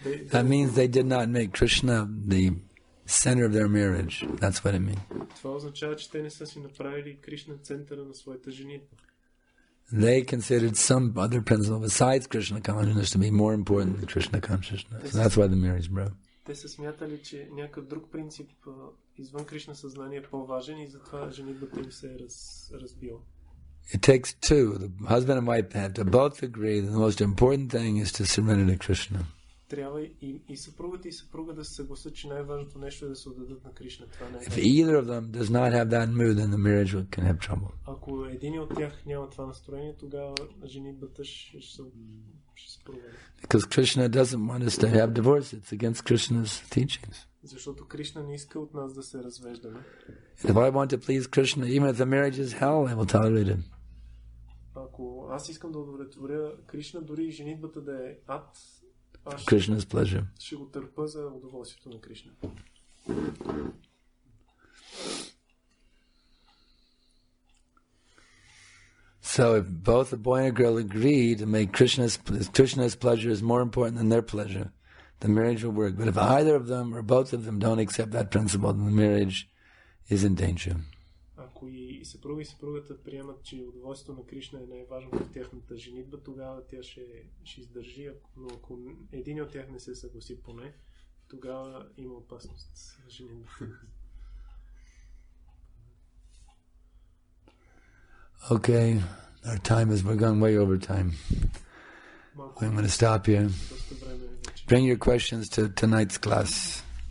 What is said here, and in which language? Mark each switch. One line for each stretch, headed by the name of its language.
English: that means they did not make Krishna the center of their marriage. That's what it means.
Bulgarian: Това означава, че те не са си направили Кришна центъра на своята женитба.
English: They considered some other principle besides Krishna consciousness to be more important than Krishna consciousness. So that's why the marriage broke.
Bulgarian: Те са смятали, че някакъв друг принцип извън Кришна съзнание е по-важен и затова женитбата им се е разбила.
English: It takes two. The husband and wife have to both agree that the most important thing is to surrender to Krishna.
Bulgarian: Трябва и съпругата и съпруга да се съгласят, че най-важното нещо е да се отдадат на Кришна. Това не е.
English: If either of them does not have that mood, then the marriage can have trouble.
Bulgarian: Ако един от тях няма това настроение, тогава женитбата ще се провали.
English: Because Krishna doesn't want us to have divorce. It's against Krishna's teachings.
Bulgarian: Защото Кришна не иска от нас да се развеждаме.
English: If I want to please Krishna, even if the marriage is hell, I will tolerate it.
Bulgarian: Ако аз искам да удовлетворя Кришна, дори и женитбата да е ад, аз
English: Krishna's pleasure.
Bulgarian: Ще го търпа за удоволствието на Кришна.
English: So if both the boy and a girl agree to make Krishna's pleasure is more important than their pleasure, the marriage will work. But if either of them or both of them don't accept that principle, then the marriage is in danger.
Bulgarian: Ако и съпруга и съпругата приемат, че удоволствието на Кришна е най-важно в тяхната женитба, тогава тя ще издържи, но ако един от тях не се съгласи поне, тогава има опасност за женитба.
English: Okay, our time we're going way over time. I'm going to stop here. Bring your questions to tonight's class.